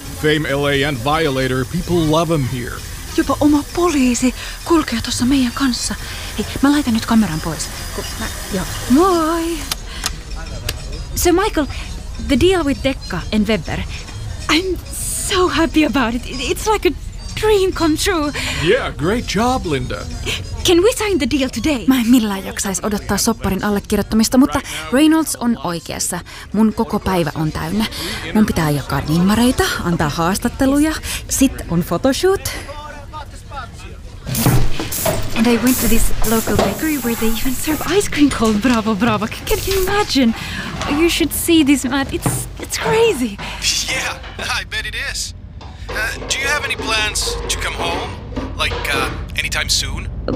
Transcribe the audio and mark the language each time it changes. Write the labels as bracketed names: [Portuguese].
[English] Fame LA and Violator, people love him here. [Finnish] Jopa oma poliisi kulkee tossa meidän kanssa. Hei, mä laitan nyt kameran pois. Moi! [English] So Michael, the deal with Dekka and Weber, I'm so happy about it. It's like a dream come true. Yeah, great job, Linda. Can we sign the deal today? [Finnish] Mä en millään jaksaisi odottaa sopparin allekirjoittamista, mutta Reynolds on oikeassa. Mun koko päivä on täynnä. Mun pitää jakaa nimmareita, antaa haastatteluja, sit on photoshoot. [English] And I went to this local bakery where they even serve ice cream called Bravo Bravo. Can you imagine? You should see this, Matt. It's crazy. Yeah, I bet it is. Do you have any plans to come home? Like, anytime soon?